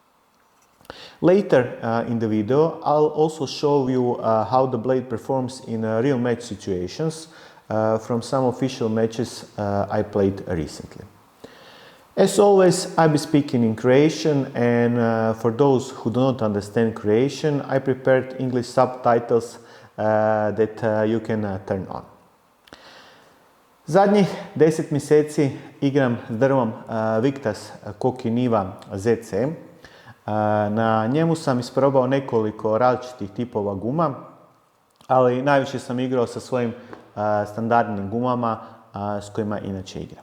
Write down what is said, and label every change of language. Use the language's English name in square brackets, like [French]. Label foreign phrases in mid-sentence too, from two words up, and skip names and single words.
[English] Later in the video, I'll also show you how the blade performs in real match situations from some official matches I played recently. As always, I'll be speaking in Croatian, and for those who do not understand Croatian, I prepared English subtitles that you can turn on. [Croatian] Zadnjih 10 mjeseci igram s drvom Victas Kokiniva ZC. Na njemu sam isprobao nekoliko različitih tipova guma, ali najviše sam igrao sa svojim standardnim gumama s kojima inače igram.